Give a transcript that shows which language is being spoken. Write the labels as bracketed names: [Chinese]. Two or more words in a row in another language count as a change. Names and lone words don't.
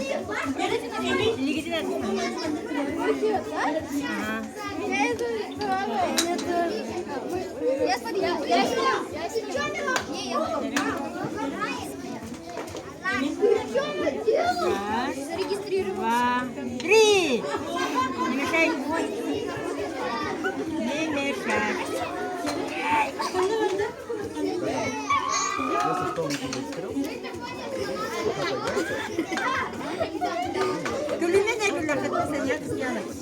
[Russian] Ligide de sahanların. Я смотри, я снял. Не, я потом. Раз, Зарегистрировал. два, три. Не мешай. Не мешай. [Turkish] Gülüne ne güller katılsın ya kız yana.